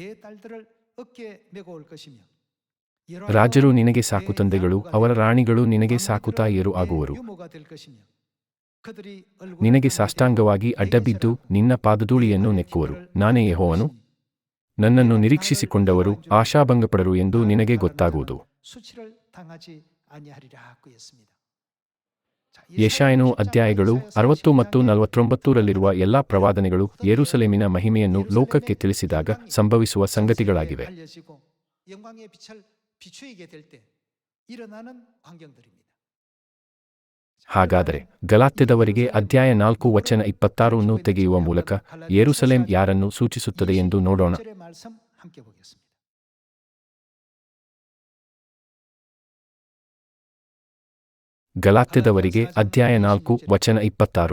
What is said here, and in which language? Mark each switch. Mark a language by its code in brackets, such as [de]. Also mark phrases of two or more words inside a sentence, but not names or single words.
[kn] ರಾಜರು ನಿನಗೆ ಸಾಕು ತಂದೆಗಳು, ಅವರ ರಾಣಿಗಳು ನಿನಗೆ ಸಾಕು ತಾಯಿಯರು ಆಗುವರು. ನಿನಗೆ ಸಾಷ್ಟಾಂಗವಾಗಿ ಅಡ್ಡಬಿದ್ದು ನಿನ್ನ ಪಾದಧೂಳಿಯನ್ನು ನೆಕ್ಕುವರು. ನಾನೇ ಯೆಹೋವನು. ನನ್ನನ್ನು ನಿರೀಕ್ಷಿಸಿಕೊಂಡವರು ಆಶಾಭಂಗಪಡರು ಎಂದು ನಿನಗೆ ಗೊತ್ತಾಗುವುದು. [ko] 아니하리라고 했습니다. [kn] ಯೆಶಾಯನು ಅಧ್ಯಾಯಗಳು 60 ಮತ್ತು 49ರಲ್ಲಿರುವ ಎಲ್ಲಾ ಪ್ರವಾದನೆಗಳು ಯೆರೂಸಲೇಮಿನ ಮಹಿಮೆಯನ್ನು ಲೋಕಕ್ಕೆ ತಿಳಿಸಿದಾಗ ಸಂಭವಿಸುವ ಸಂಗತಿಗಳಾಗಿವೆ. [ko] 영광의 빛을 비추이게 될 때 일어나는 광경들입니다. [kn] ಹಾಗಾದರೆ ಗಲಾತ್ಯದವರಿಗೆ ಅಧ್ಯಾಯ 4 ವಚನ 26 ತೆಗೆಯುವ ಮೂಲಕ ಯೆರೂಸಲೇಮ್ ಯಾರನ್ನು ಸೂಚಿಸುತ್ತದೆ ಎಂದು ನೋಡೋಣ. ಗಲಾತ್ಯದವರಿಗೆ ಅಧ್ಯಾಯ 4 ವಚನ 26.